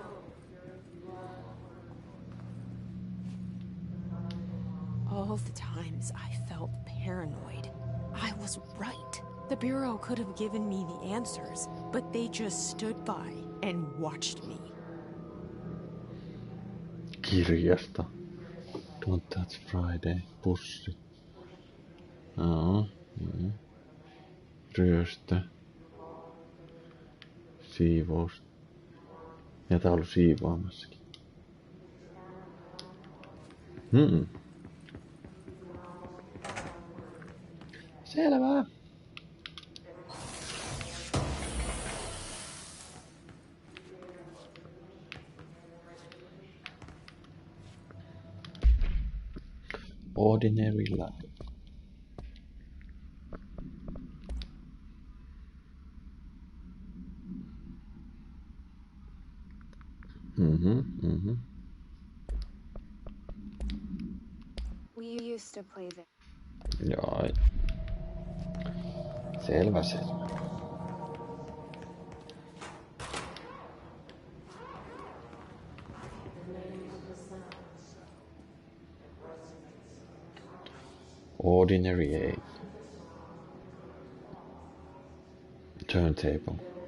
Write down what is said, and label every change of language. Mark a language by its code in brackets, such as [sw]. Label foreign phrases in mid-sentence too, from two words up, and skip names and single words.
[en] All the times I felt paranoid, I was right. The Bureau could have given me the answers, but they just stood by and watched me. [fi] Kirjasta. Don't Touch Friday. Pussi. Ryöstö. Siivous. Ja tää on ollut siivoamassakin. Selvä. [en] Ordinary life. We used to play there. [fi] Joo. Selvä. [en] Ordinary 8. Turntable.